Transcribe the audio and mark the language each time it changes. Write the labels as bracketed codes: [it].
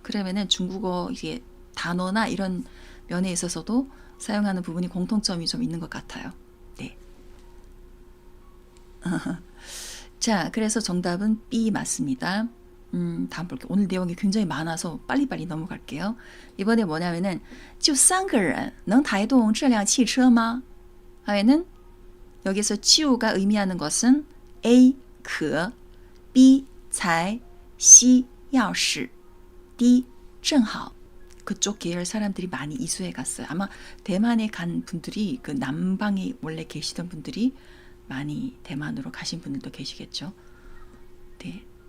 [ko] 그러면은 중국어 이게 단어나 이런 면에 있어서도 사용하는 부분이 공통점이 좀 있는 것 같아요. 네. 자, 그래서 정답은 B 맞습니다. 다음 볼게요. 오늘 내용이 굉장히 많아서 빨리빨리 넘어갈게요. 이번에 뭐냐면은 [zh] 就三个人能抬动这辆汽车吗? [ko] 하면은 여기서 就가 의미하는 것은 A 可 B 才 C 钥匙 D 正好. 그쪽 계열 사람들이 많이 이수해 갔어요. 아마 대만에 간 분들이 그 남방에 원래 계시던 분들이 많이 대만으로 가신 분들도 계시겠죠. 네.